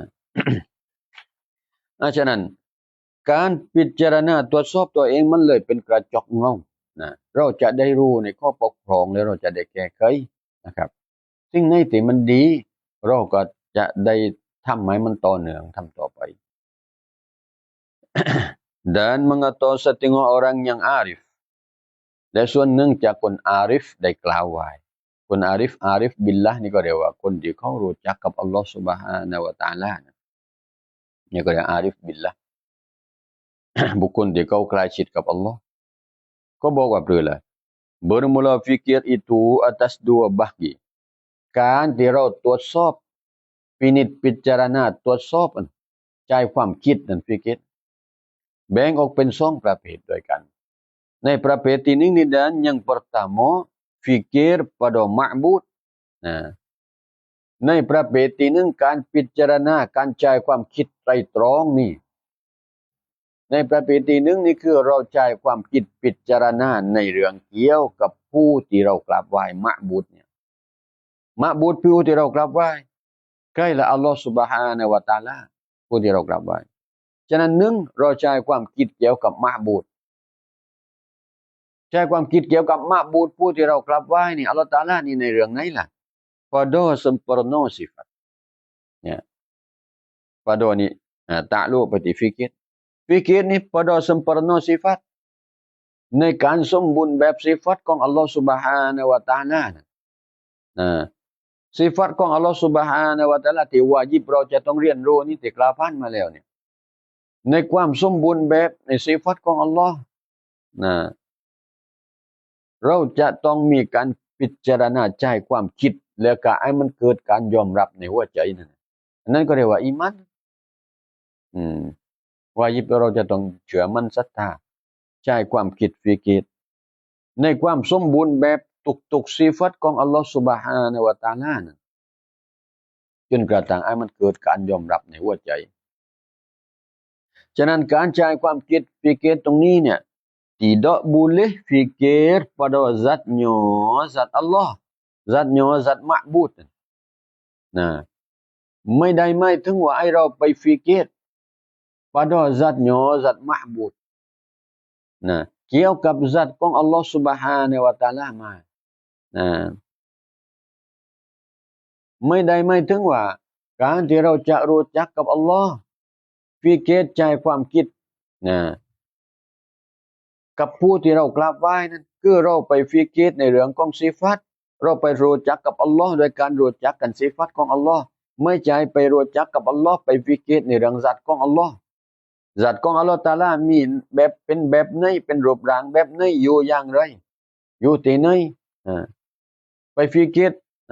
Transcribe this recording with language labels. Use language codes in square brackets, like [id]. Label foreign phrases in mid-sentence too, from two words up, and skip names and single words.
[th] ฉะนั้นการพิจารณาตรวจสอบตัวเองมันเลยเป็นกระจกเงานะเราจะได้รู้ในข้อบกพร่องและเราจะได้แก้ไขนะครับสิ่งไหนที่มันดีเราก็จะได้ทำให้มันต่อเนื่องทำต่อไป [ms] dan mengetahui setengah orang yang arif [th] และส่วนหนึ่งจากคนอาริฟได้กล่าวไว้คนอาริฟบิลละนี่ก็เรียกว่าคนที่เขารู้จักกับอัลลอฮฺ سبحانه และ تعالى นี่ก็เรียกอาริฟบิลละ บุคคล ที่เขาใกล้ชิดกับอัลลอฮ์ก็บอกว่าเพื่ออะไร [ms] bermula fikir itu atas dua bagi [th] การที่เราตรวจสอบพินิจพิจารณาตรวจสอบใจ ความคิดนั่นฟิกิรแบ่งออกเป็น2 ประเภทด้วยกันในประเภทที่1นี่ [ms] dan yang pertama fikir pada ma'bud [th] ในประเภทที่1การพิจารณาการใจความคิดไตร่ตรองนี่ในประเภทที่1นี่คือเราใช้ความคิดพิจารณาในเรื่องเกี่ยวกับผู้ที่เรากราบไหว้มะบูดเนี่ยมะบูดผู้ที่เรากราบไหว้ใกล้ละอัลลอฮฺ سبحانه และ تعالى ผู้ที่เรากราบไหว้ฉะนั้นเราใช้ความคิดเกี่ยวกับมะบูด ใช้ความคิดเกี่ยวกับมะบูดผู้ที่เรากราบไหว้นี่อัลลอฮฺ تعالى นี่ในเรื่องไหนล่ะ [ms] pada sempurna sifat [th] เนี่ย pada นี่ta'alluq ไปที่ฟิกิร fikir [ms] ni pada sempurna sifat [th] ในการสมบูรณ์แบบสิฟัตของอัลลอฮฺ [ar] سبحانه و تعالى [th] นะสิฟัตของอัลลอฮฺ [ar] سبحانه و تعالى [th] ที่วาญิบเราจะต้องเรียนรู้นี่ที่กล่าวผ่านมาแล้วเนี่ยในความสมบูรณ์แบบในสิฟัตของอัลลอฮ์นะเราจะต้องมีการพิจารณาใจความคิดแล้วก็ให้มันเกิดการยอมรับในหัวใจนั่นก็เรียกว่าอีมัน วาญิบเราจะต้องเชื่อมั่นศรัทธาใจความคิดฟิกิรในความสมบูรณ์แบบทุ กๆสิฟัตของอัลลอฮ์ [ar] سبحانه و تعالى [th] นั้นจนกระทั่งให้มันเกิดการยอ มรับในหัวใจฉะนั้นการใช้ความคิดฟิกิรตรงนี้เนี่ย [ms] tidak boleh fikir pada zatnya zat Allah zatnya zat ma'bud [th] นะไม่ได้หมายถึงว่าให้เราไปฟิกิร [ms] pada zatnya zat ma'bud [th] นะเกี่ยวกับzat ของอัลลอฮ์ [ar] سبحانه و تعالى [th] มานะ ไม่ได้หมายถึงว่าการที่เราจะรู้จักกับอัลลอฮ์ฟิกิรใจความคิดนะกับผู้ ที่เรากราบไหว้นั้นคือเราไปฟิกิรในเรื่องของสิฟัตเราไปรู้จักกับอัลลอฮ์โดยการรู้จักกันสิฟัตของอัลลอฮ์ไม่ใช่ไปรู้จักกับอัลลอฮ์ไปฟิกิรในเรื่องzatของอัลลอฮ์zatของอัลลอฮ์ตะอาลามีแบบเป็นแบบไหนเป็นรูปร่างแบบไหนอยู่อย่างไรอยู่ที่ไหนไปฟิกิร